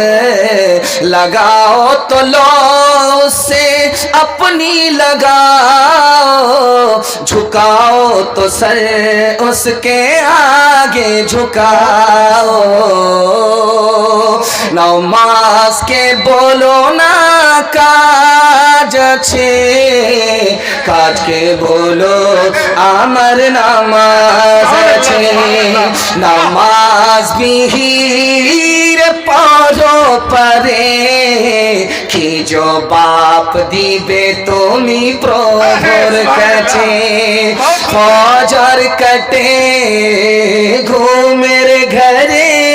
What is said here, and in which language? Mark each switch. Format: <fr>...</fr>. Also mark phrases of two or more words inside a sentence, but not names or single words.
<ur>لگاؤ تو لو سے اپنی لگاؤ جھکاؤ تو سر اس کے آگے جھکاؤ،</ur> <bn>নামাজকে বলো না কাজ আছে, কাজকে বলো আমার নামাজ আছে, নামাজ বিহীন পড়ো পারে কি জবাব দিবে তুমি প্রভুর কাছে, ফজর কাটে ঘুমের ঘরে</bn>